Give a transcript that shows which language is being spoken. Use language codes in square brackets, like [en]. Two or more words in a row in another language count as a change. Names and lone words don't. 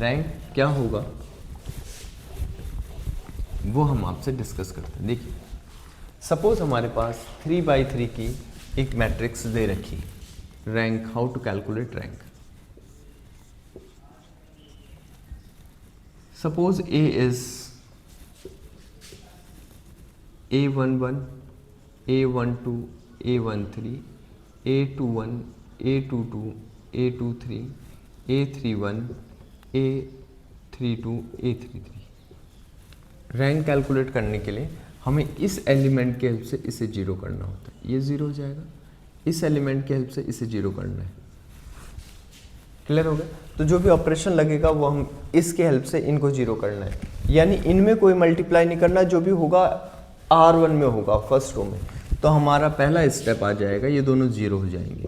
[hi] रैंक क्या होगा वो हम आपसे डिस्कस करते हैं। देखिए सपोज हमारे पास 3/3 की एक मैट्रिक्स दे रखी, रैंक, [en] how to calculate rank. सपोज A is A11, A12, A13, A21, A22, A23, A31, A32, A33। [hi] रैंक कैलकुलेट करने के लिए हमें इस एलिमेंट के हेल्प से इसे जीरो करना होता है, ये जीरो हो जाएगा। इस एलिमेंट के हेल्प से इसे जीरो करना है। क्लियर हो गया? तो जो भी ऑपरेशन लगेगा वो हम इसके हेल्प से इनको जीरो करना है, यानी इनमें कोई मल्टीप्लाई नहीं करना, जो भी होगा R1 में होगा [en] first row [hi] में, तो हमारा पहला स्टेप आ जाएगा, ये दोनों जीरो हो जाएंगे।